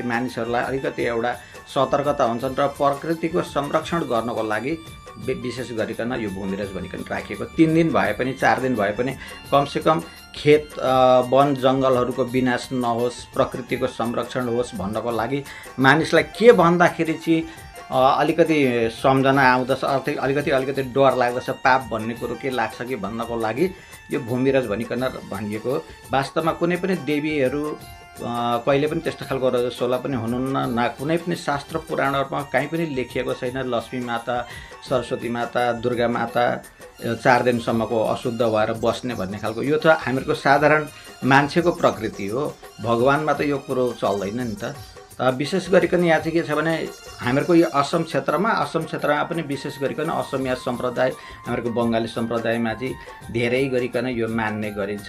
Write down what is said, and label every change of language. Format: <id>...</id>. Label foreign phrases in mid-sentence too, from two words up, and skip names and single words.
<ne>मानिसहरूलाई अलिकति एउटा सतर्कता हुन्छन् र प्रकृतिको संरक्षण गर्नको लागि विशेष गरिकन यो भूमिरज भनिकन राखिएको 3 दिन भए पनि 4 दिन भए पनि कमसेकम खेत वन जङ्गलहरूको विनाश नहोस्, प्रकृतिको संरक्षण होस् भन्नको लागि मानिसलाई के भन्दाखेरि चाहिँ अलिकति सम्झना आउँदछ, अलिकति डर लाग्दछ, पाप भन्ने कुरो के लाग्छ कि भन्नको लागि यो भूमिरज भनिकन भनिएको। वास्तवमा कुनै पनि देवीहरू कहिले पनि त्यस्तो खालको रजस्वला पनि हुनुहुन्न, न कुनै पनि शास्त्र पुराणहरूमा कहीँ पनि लेखिएको छैन लक्ष्मी माता, सरस्वती माता, दुर्गा माता 4 दिनसम्मको अशुद्ध भएर बस्ने भन्ने खालको। यो त हामीहरूको साधारण मान्छेको प्रकृति हो, भगवानमा त यो कुरो चल्दैन नि त। विशेष गरिकन यहाँ चाहिँ के छ भने हामीहरूको यो असम क्षेत्रमा पनि विशेष गरिकन असमिया सम्प्रदाय, हामीहरूको बङ्गाली सम्प्रदायमा चाहिँ धेरै गरिकन यो मान्ने गरिन्छ।</ne>